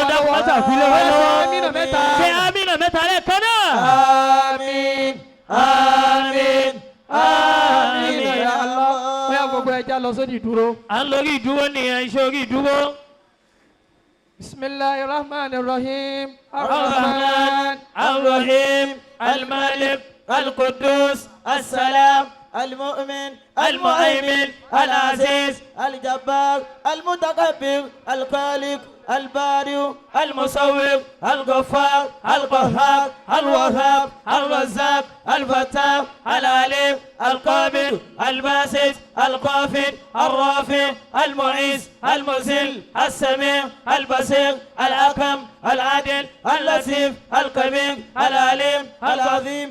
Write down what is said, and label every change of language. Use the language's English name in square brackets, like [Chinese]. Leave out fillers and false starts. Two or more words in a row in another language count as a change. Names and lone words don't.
[Yoruba] Ọlọ́run dákun má lọ́wọ́. ṣàfihàn wa lọ́wọ́. Ṣé amínà mẹ́ta. ṣe amínà mẹ́ta lẹ́ẹ̀kan náà. Àmín. Àmín. Àmín [Arabic] يا الله. [Yoruba] bóyá gbogbo ẹja lọ sódì ìdúró. à ń lórí ìdúró nìyẹn iṣẹ́ orí ìdúró. [Arabic] بسم الله رحمن رحيم. الرحمن الرحيم المالك القدوس السلام المؤمن المهيمن العزيز الجبار المتكبر الخالق البارئ المصور الغفار القهار الوهاب الرزاق الفتاح العليم القابل الباسط القافل الرافع المعز المذل السميع البصير الحكم العادل اللطيف الكبير العليم العظيم